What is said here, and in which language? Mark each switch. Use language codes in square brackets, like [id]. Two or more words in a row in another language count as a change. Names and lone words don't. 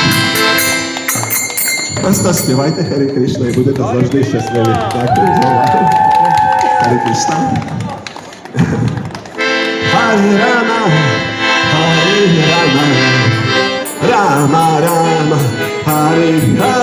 [uk] Просто співайте [sa] हरे कृष्ण [uk] і будете завжди щасливі. Дякую за увагу. [sa] हरे कृष्ण. हरे राम हरे राम राम राम हरे हरे.